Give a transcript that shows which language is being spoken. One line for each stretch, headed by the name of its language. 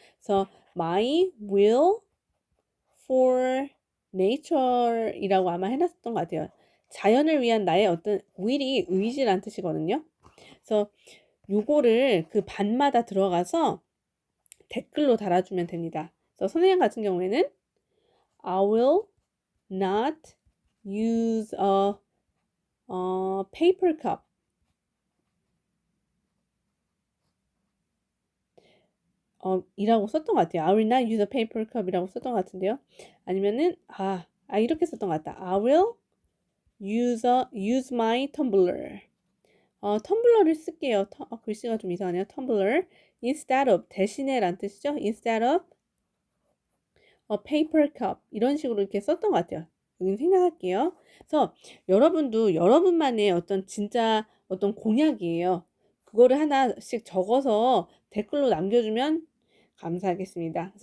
Korean: 그래서 My Will for Nature 이라고 아마 해놨었던 것 같아요. 자연을 위한 나의 어떤 will이 의지란 뜻이거든요. 그래서 요거를 그 반마다 들어가서 댓글로 달아주면 됩니다. 그래서 선생님 같은 경우에는
English: I will not use a paper cup.
Korean: 이라고 썼던 것 같아요.
English: I will not use a paper cup
Korean: 이라고 썼던 것 같은데요. 아니면은 이렇게 썼던 것 같다.
English: I will use my tumbler.
Korean: 텀블러를 쓸게요. 글씨가 좀 이상하네요.
English: tumbler instead of
Korean: 대신에란 뜻이죠.
English: instead of a paper cup
Korean: 이런 식으로 이렇게 썼던 것 같아요. 여기는 생략할게요. 그래서 여러분도 여러분만의 어떤 진짜 어떤 공약이에요. 그거를 하나씩 적어서 댓글로 남겨주면 감사하겠습니다.